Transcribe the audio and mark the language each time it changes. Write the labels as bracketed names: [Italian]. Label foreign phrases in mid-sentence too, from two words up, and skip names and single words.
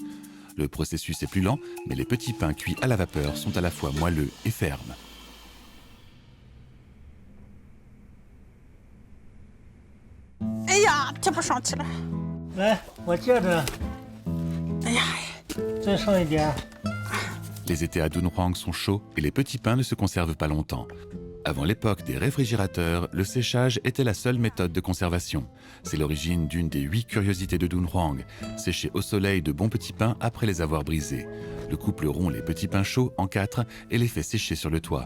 [French] Le processus est plus lent, mais les petits pains cuits à la vapeur sont à la fois moelleux et fermes. [Chinese] Eh呀，这不爽气了。来，我接着。哎呀，再上一点。 [French] Les étés à Dunhuang sont chauds et les petits pains ne se conservent pas longtemps. Avant l'époque des réfrigérateurs, le séchage était la seule méthode de conservation. C'est l'origine d'une des 8 curiosités de Dunhuang, sécher au soleil de bons petits pains après les avoir brisés. Le couple rompt les petits pains chauds en 4 et les fait sécher sur le toit.